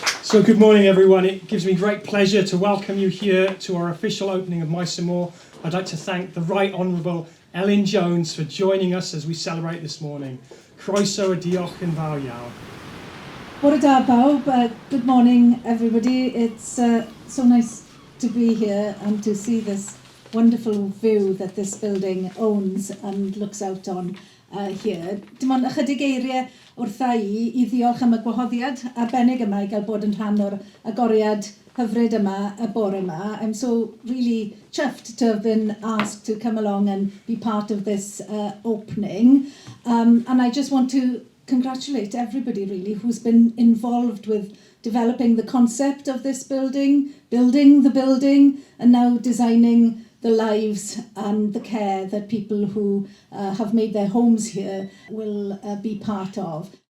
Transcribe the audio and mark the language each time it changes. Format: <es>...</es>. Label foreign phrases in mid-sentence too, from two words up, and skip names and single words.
<en>So good morning everyone. It gives me great pleasure to welcome you here to our official opening of Maes y Môr. I'd like to thank the Right Honourable Elin Jones for joining us as we celebrate this morning.</en> <cy>Croeso a diolch yn fawr iawn. Bore da bawb.</cy> <en>Good morning everybody. It's so nice to be here and to see this wonderful view that this building owns and looks out on here.</en> <cy>Dim ond ychydig eiriau wrtha i ddiolch am y gwahoddiad arbennig yma I gael bod yn rhan o'r agoriad hyfryd yma y bore yma.</cy> <en>I'm so really chuffed to have been asked to come along and be part of this opening. And I just want to congratulate everybody really who's been involved with developing the concept of this building, building the building, and now designing the lives and the care that people who have made their homes here will be part of.</en>